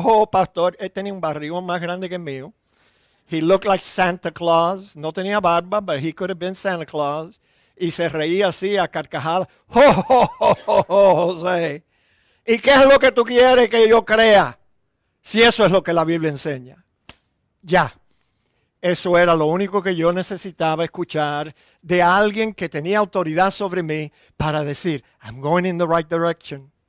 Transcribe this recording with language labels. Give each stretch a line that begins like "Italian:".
Spanish: Pastor, él tenía un barrigón más grande que el mío.
English: He looked like Santa Claus. No tenía barba, but he could have been Santa Claus.
Spanish: Y se reía así a carcajadas. José. ¿Y qué es lo que tú quieres que yo crea? Si eso es lo que la Biblia enseña. Ya. Eso era lo único que yo necesitaba escuchar de alguien que tenía autoridad sobre mí para decir, I'm going in the right direction.